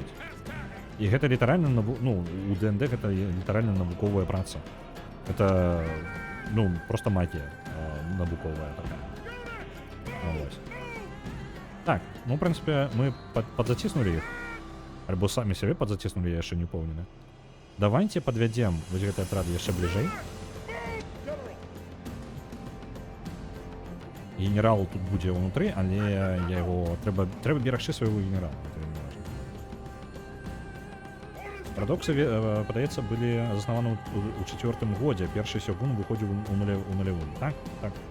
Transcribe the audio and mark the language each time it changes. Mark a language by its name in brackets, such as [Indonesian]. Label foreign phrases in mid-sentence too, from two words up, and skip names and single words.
[Belarusian] І гэта літаральна, ну, у ДНД гэта літаральна навуковая праца. Гэта, ну, проста магія навуковая такая. Ось. Так, ну, в прынцыпе, мы падзаціснулі іх, альбо самі сябе падзаціснулі, я яшчэ не ўпэўнены. [Russian] Давайте подведем вот этот отряд еще ближе. Генерал тут будет внутри, але я его треба берегчи своего генерала. [Belarusian] Парадоксы, подаецца, были заснаваны у 4-м годзе. Першы сёгун выходзіў у нулявым. Так? Так.